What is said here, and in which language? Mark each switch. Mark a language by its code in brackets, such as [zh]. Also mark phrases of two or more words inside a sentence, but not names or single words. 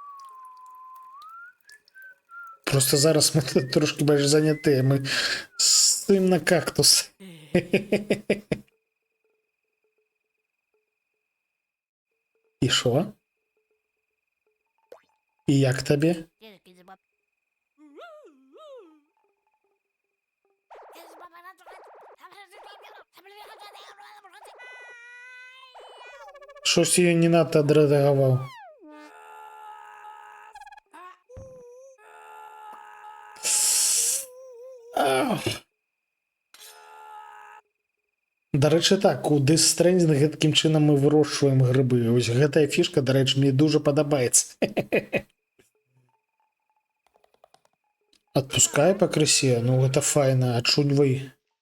[be] Просто зараз мы трошки больш занятыя. Мы стаім на кактус. І шо? І як табе? [uk] Щось я не надто адрэдагаваў. [be] Дарэчы, так, у Death Stranding гэткім чынам мы вырошчваем грыбы. Ось гэтая фішка, дарэчы, мне дуже падабаецца. Отпускай пакрысе, ну гэта файна, адчуньвай.